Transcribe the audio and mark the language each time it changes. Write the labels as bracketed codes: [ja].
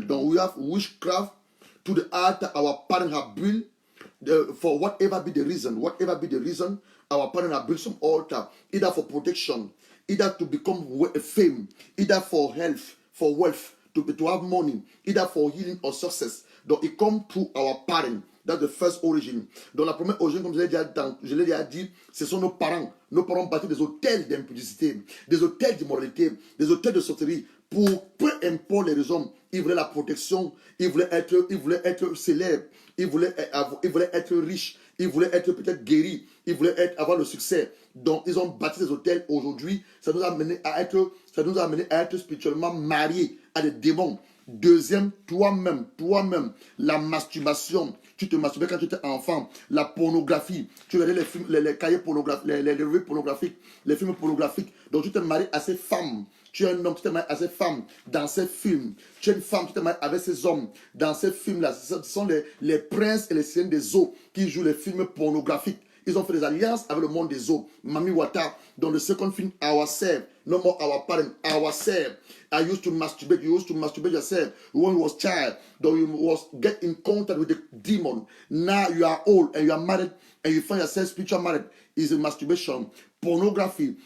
[en] Don't we have witchcraft to the altar our parents have built for whatever be the reason, our parents have built some altar, either for protection, either to become fame, either for health, for wealth, to have money, either for healing or success. Donc, it comes through our parents. That's the first origin. [fr] Donc, la première origine, comme je l'ai déjà dit, ce sont nos parents. Nos parents bâtissent des hôtels d'impudicité, des hôtels d'immoralité, des hôtels de sorcellerie. Pour peu importe les raisons, ils voulaient la protection, ils voulaient être célèbres, ils voulaient être riches, ils voulaient être peut-être guéris, ils voulaient avoir le succès. Donc, ils ont bâti des hôtels. Aujourd'hui, ça nous a amené à être spirituellement mariés à des démons. Deuxième, toi-même, la masturbation. Tu te masturbais quand tu étais enfant. La pornographie. Tu regardais les films, les cahiers pornographiques, les revues pornographiques, les films pornographiques. Donc, tu t'es marié à ces femmes. Tu es un homme, tu t'es marié à ces femmes dans ces films. Tu es une femme, tu t'es marié avec ces hommes dans ces films-là. Ce sont les princes et les seigneurs des eaux qui jouent les films pornographiques. Ils ont fait des alliances avec le monde des eaux. Mami Wata, dans le second film, ourselves. [en] No more our parents, ourselves. I used to masturbate. You used to masturbate yourself when you was child. Though you was get in contact with the demon. Now you are old and you are married and you find yourself spiritual married. Is a masturbation. Pornography.